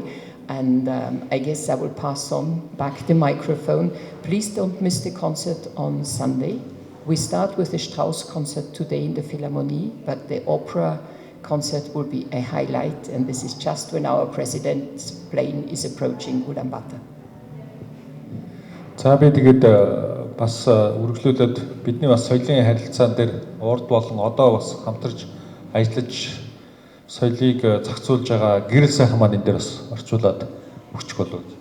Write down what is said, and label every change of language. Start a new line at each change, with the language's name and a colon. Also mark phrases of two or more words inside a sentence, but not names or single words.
English: And I guess I will pass on back the microphone. Please don't miss the concert on Sunday. We start with the Strauss concert today in the Philharmonie, but the opera concert will be a highlight, and this is just when our president's plane is approaching Ulaanbaatar.
Mongolian: За би тэгээд бас үргэлжлүүлээд бидний бас соёлын харилцаан дээр урд болон одоо бас хамтарч ажиллаж соёлыг зохицуулж байгаа гэрэл сайхан маань энэ дээр бас орчуулад өгчих болов.